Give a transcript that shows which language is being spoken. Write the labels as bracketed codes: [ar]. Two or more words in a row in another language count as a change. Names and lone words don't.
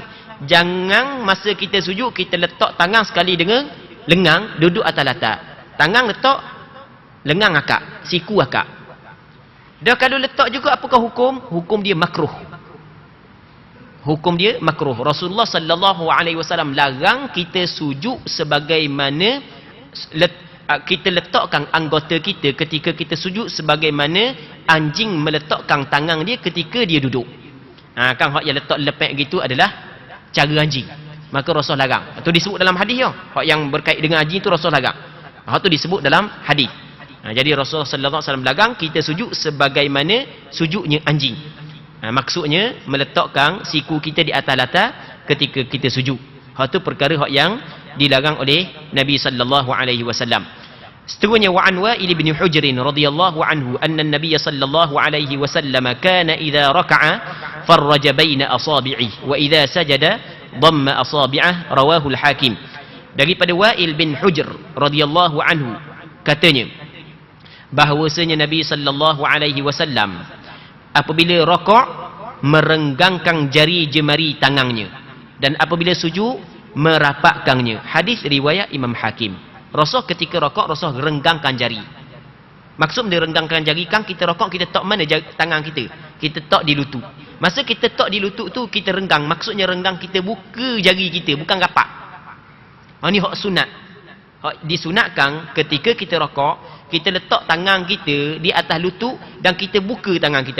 [ms] Jangan masa kita sujud kita letak tangan sekali dengan lengan duduk atas latar. Tangan letak, lengan akak, siku akak. Dah kalau letak juga apakah hukum? Hukum dia makruh. Hukum dia makruh. Rasulullah [ar] صلى الله عليه وسلم [ms] larang kita sujud sebagaimana kita letakkan anggota kita ketika kita sujud sebagaimana anjing meletakkan tangan dia ketika dia duduk. Kan hak yang letak lepek gitu adalah cara anjing. Maka Rasul larang. Itu disebut dalam hadis ya. Hak yang berkait dengan anjing itu Rasul larang. Hak tu disebut dalam hadis. Jadi Rasulullah [ar] صلى الله عليه وسلم [ms] larang kita sujud sebagaimana sujudnya anjing. Maksudnya meletakkan siku kita di atas latar ketika kita sujud. Hak tu perkara hak yang dilarang oleh Nabi [ar] صلى الله عليه وسلم. Seterusnya وعن وائل بن حجر رضي الله عنه أن النبي صلى الله عليه وسلم كان إذا ركع فرج بين أصابعه وإذا سجد ضم أصابعه رواه الحاكم. [ms] Daripada Wa'il bin Hujr [ar] رضي الله عنه [ms] katanya bahawasanya Nabi [ar] صلى الله عليه وسلم [ms] apabila raka'a merenggangkan jari jemari tangannya dan apabila sujud merapatkannya. Hadis riwayat Imam Hakim. Rasul ketika raka'a Rasul renggangkan jari. Maksud dia renggangkan jari kan kita raka'a kita tak mana tangan kita? Kita tak di lutut. Masa kita tak di lutut tu kita renggang. Maksudnya renggang kita buka jari kita, bukan rapat. Ini hak sunat. Hak disunatkan ketika kita raka'a kita letak tangan kita di atas lutut dan kita buka tangan kita.